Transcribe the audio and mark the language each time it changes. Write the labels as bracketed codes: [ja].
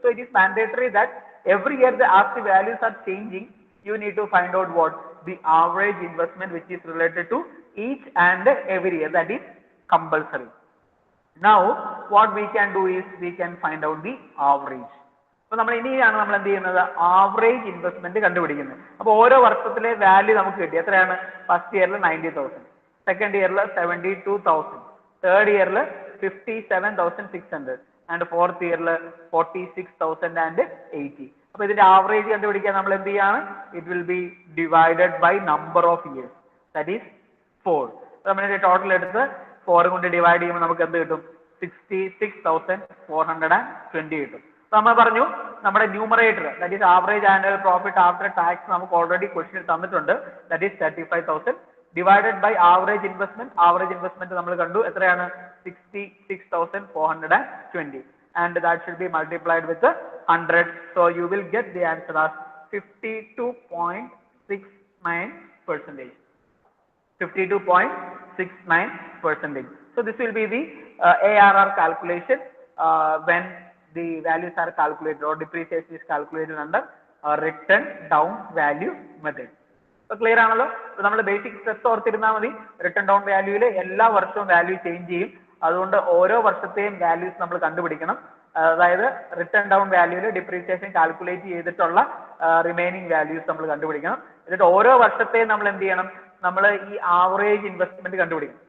[en] So it is mandatory that every year as the values are changing you need to find out what? The average investment which is related to each and every year. That is compulsory. Now what we can do is we can find out the average. [ml] അപ്പോൾ നമ്മൾ ഇനിയാണ് നമ്മൾ എന്ത് ചെയ്യുന്നത്? Average investment കണ്ടുപിടിക്കുന്നത്. അപ്പോൾ ഓരോ വർഷത്തിലെ വാല്യൂ നമുക്ക് കിട്ടി. എത്രയാണ്? ഫസ്റ്റ് ഇയറിൽ 90,000, സെക്കൻഡ് ഇയറിൽ 72,000, തേർഡ് ഇയറിൽ 57,600 ആൻഡ് ഫോർത്ത് ഇയറിൽ 46,080. അപ്പൊ ഇതിന്റെ ആവറേജ് കണ്ടുപിടിക്കാൻ നമ്മൾ എന്ത് ചെയ്യാണ്? [en] It will be divided by number of years, that is 4. [ml] നമ്മളിന്റെ total എടുത്ത് 4 കൊണ്ട് ഡിവൈഡ് ചെയ്യുമ്പോൾ നമുക്ക് എന്ത് കിട്ടും? 66,420 കിട്ടും. നമ്മൾ പറഞ്ഞു നമ്മുടെ numerator that is average annual profit after tax നമുക്ക് ഓൾറെഡി ക്വസ്റ്റ്യൻ തന്നിട്ടുണ്ട്. [en] That is 35,000 divided by average investment. [ml] Average investment നമ്മൾ കണ്ടു എത്രയാണ്? [en] 66,420 and that should be multiplied with 100. So you will get the answer as 52.69%. 52.69%. So this will be the ARR calculation when the values are calculated or depreciation is calculated under written down value method. So clear ആണല്ലോ? [ml] നമ്മൾ basic steps ഓർത്തിരുന്നാൽ മതി. Return down വാല്യൂവിൽ എല്ലാ വർഷവും value change ചെയ്യും. അതുകൊണ്ട് ഓരോ വർഷത്തെയും values നമ്മൾ കണ്ടുപിടിക്കണം. അതായത് റിട്ടേൺ ഡൗൺ വാല്യൂവിൽ ഡിപ്രീസിയേഷൻ കാൽക്കുലേറ്റ് ചെയ്തിട്ടുള്ള റിമൈനിങ് വാല്യൂസ് നമ്മൾ കണ്ടുപിടിക്കണം. എന്നിട്ട് ഓരോ വർഷത്തെയും നമ്മൾ എന്ത് ചെയ്യണം? നമ്മൾ ഈ ആവറേജ് ഇൻവെസ്റ്റ്മെന്റ് കണ്ടുപിടിക്കും.